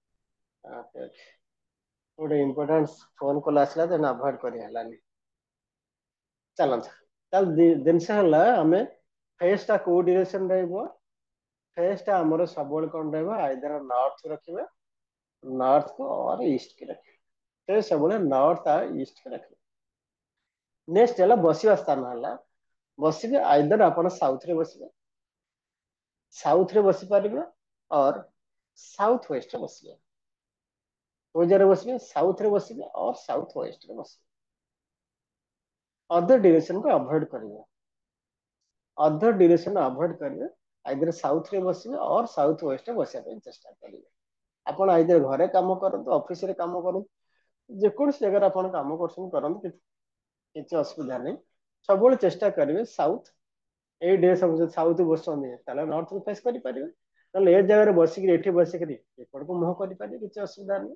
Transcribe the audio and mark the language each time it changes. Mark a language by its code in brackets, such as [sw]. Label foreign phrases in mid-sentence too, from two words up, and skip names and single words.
[or] ଗୋଟେ [en] importance phone call [or] ଆସିଲା ତେଣୁ ଆଭଏଡ୍ କରି ହେଲାନି। ଚାଲନ୍ତୁ ତାହେଲେ ଜିନିଷ ହେଲା ଆମେ ଫେସ୍ ଟା କୋଉ ଡିରେକ୍ସନ ରହିବ? ଫେସ୍ ଟା ଆମର ସବୁବେଳେ କଣ ରହିବ? [en] either north [or] ରଖିବା, ନର୍ଥ କୁ [hi] और ईस्ट की रखिए। [or] ଫେସ୍ ସବୁବେଳେ ନର୍ଥ ଆଉ ଇଷ୍ଟ କୁ ରଖିବେ। ନେକ୍ସଟ ହେଲା ବସିବା ସ୍ଥାନ ହେଲା, ବସିବେ ଆଇଦର ଆପଣ ସାଉଥ ରେ ବସିବେ, ସାଉଥ ରେ ବସି ପାରିବେ और [en] south west [or] ରେ ବସିବେ। କୋଉ ଜାଗାରେ ବସିବେ? ସାଉଥ ରେ ବସିବେ और [en] south west [or] ରେ ବସିବେ। [en] other direction [or] କୁ ଆଭଏଡ କରିବେ। [en] other direction [or] ଆଭଏଡ କରିବେ, [en] either south [or] ରେ ବସିବେ और [en] south west [or] ରେ ବସିବା ପାଇଁ ଚେଷ୍ଟା କରିବେ। ଆପଣ ଆଇଦର ଘରେ କାମ କରନ୍ତୁ, ଅଫିସ ରେ କାମ କରନ୍ତୁ, ଯେକୌଣସି ଜାଗାରେ ଆପଣ କାମ କରୁଛନ୍ତି କରନ୍ତୁ, କିଛି ଅସୁବିଧା ନାହିଁ। ସବୁବେଳେ ଚେଷ୍ଟା କରିବେ ସାଉଥ, ଏଇ [en] direction south [or] ବସୁଛନ୍ତି ତାହେଲେ ନର୍ଥ କୁ ଫେସ୍ କରିପାରିବେ, ତାହେଲେ ଏ ଜାଗାରେ ବସିକିରି ଏଠି ବସିକିରି ଏପଟକୁ ମୁହଁ କରିପାରିବେ, କିଛି ଅସୁବିଧା ନାହିଁ।